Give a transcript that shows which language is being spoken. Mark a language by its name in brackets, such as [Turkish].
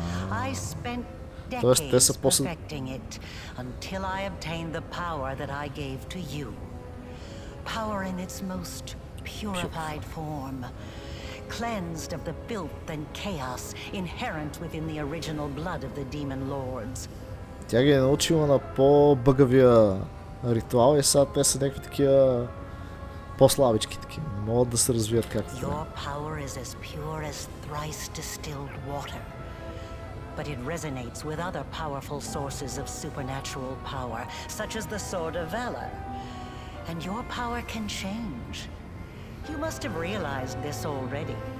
[English] I spent decades perfecting it until I obtained the power that I gave to you. Power in its most purified form, cleansed of the filth and chaos inherent within the original blood of the demon lords. [Bulgarian] Тя ги е научила на по-бъгавия ритуал и сега те са някакви такива по-слабички такива. Не могат да се развият както [English] Your power is as pure as thrice distilled water. But it resonates with other powerful sources of supernatural power, such as the Sword of Valor. And your power can change. You must have realized this already.